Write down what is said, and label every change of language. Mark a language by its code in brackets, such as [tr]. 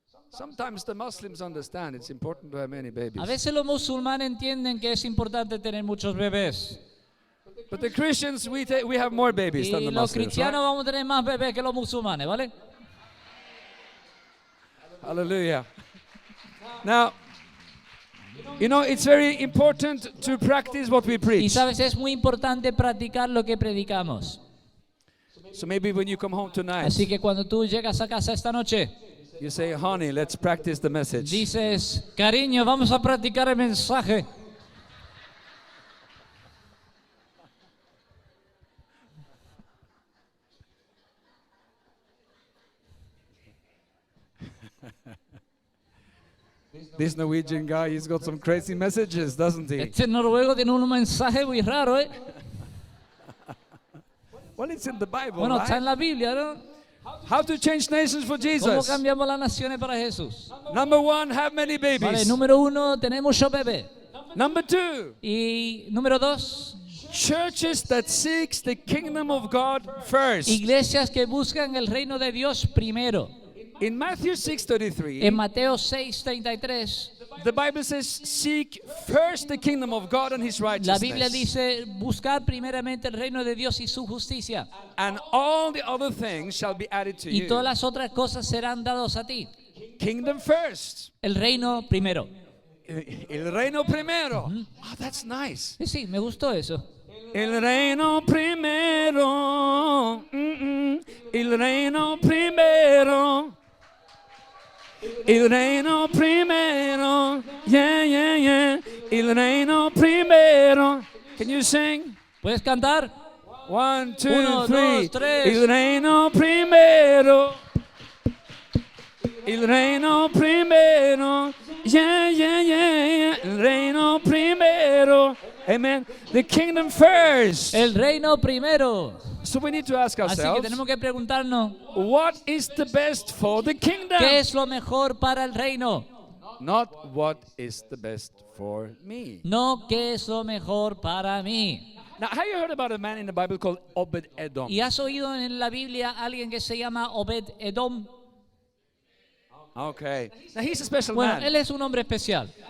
[en] Sometimes the Muslims understand it's important to have many babies. [es] A veces los musulmanes entienden que es importante tener muchos bebés. [en] But the Christians, we have more babies than [es] Y [en] the [es] los [en] Muslims. [es] cristianos [en] Right? [es] vamos a tener más bebés que los musulmanes, ¿vale? [en] Hallelujah. Now, you know, it's very important to practice what we [es] Y [en] preach. [es] sabes, es muy importante practicar lo que predicamos. [en] So maybe when you come home tonight, [es] Así que cuando tú llegas a casa esta noche, [en] you say, honey, let's practice the message. [es] dices, cariño, vamos a practicar el mensaje. [en] This Norwegian guy, he's got some crazy messages, doesn't he? [es] Este noruego tiene un mensaje muy raro, ¿eh? [en] Well, it's in the Bible, [es] Bueno, está [en] right? [es] en la Biblia, ¿no? [en] How to change nations for [es] ¿Cómo [en] Jesus. [es] cambiamos las naciones para Jesús? [en] Number 1, have many [es] Vale, [en] babies. [es] número 1, tener muchos bebés. [en] Number 2, [es] Y número 2, [en] churches that seeks the kingdom of God first. [es] iglesias que buscan el reino de Dios primero. [en] In Matthew 6:33, [es] En Mateo 6:33, [en] the Bible says, seek first the kingdom of God and his [es] la Biblia [en] righteousness. [es] dice, buscar primeramente el reino de Dios y su justicia. [en] And all the other things shall be added to [es] Y [en] you. [es] todas las otras cosas serán dadas a ti. [en] Kingdom first. [es] El reino primero. El reino primero. [en] Oh, that's nice. [es] Sí, me gustó eso. El reino primero. El reino primero. El reino primero. [en] Yeah. [es] El reino primero. [en] Can you sing? [es] ¿Puedes cantar? [en] 1, 2, [es] Uno, [en] 3. [es] dos, tres. El reino primero. El reino primero. [en] Yeah. [es] El reino primero. [en] Amen. The kingdom first. [es] El reino primero. [en] So we need to ask [es] Así que [en] ourselves, [es] tenemos que preguntarnos, [en] what is the best for the kingdom? [es] ¿qué es lo mejor para el reino? [en] Not what is the best for me. [es] No, ¿qué es lo mejor para mí? [en] Now, have you heard about a man in the Bible called Obed Edom? [es] ¿Y has oído en la Biblia a alguien que se llama Obed Edom? [en] Okay. Now, he's a special [es] Bueno, [en] man. [es] él es un hombre especial.